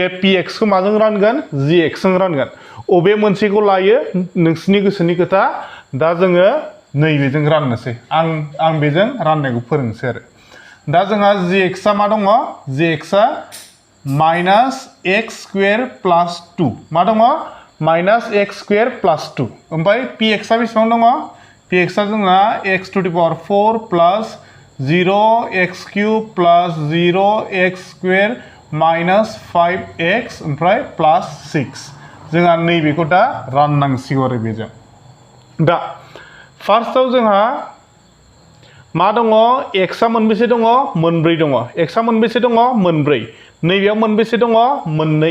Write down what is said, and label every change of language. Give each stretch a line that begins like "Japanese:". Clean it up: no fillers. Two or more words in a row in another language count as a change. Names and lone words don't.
Bodo: px खौ माजों रानगोन gx जों रानगोन अबे मोनसेखौ लायो नोंसिनि गोसोनि खोथा दा जोङो नैबेजों राननोसै आं बेजों राननायखौ फोरोंनोसै आरो दा जोंहा gx आ मा दङ gx आ
English: minus x square plus 2
Bodo: मा दङ
English: minus x square plus 2
Bodo: ओमफ्राय px आ बेसेबां दङ px आ जोंना
English: x to the power 4 plus 0 x cube plus 0 x square minus 5x
Bodo: ओमफ्राय प्लास 6 जोंहा नैबेखौ दा राननांसिगौ आरो बेजों दा फार्स्टआव जोंहा मा दङ x आ मोनबेसे दङ मोनब्रै दङ x आ मोनबेसे दङ मोनब्रै नैबेयाव मोनबेसे दङ मोननै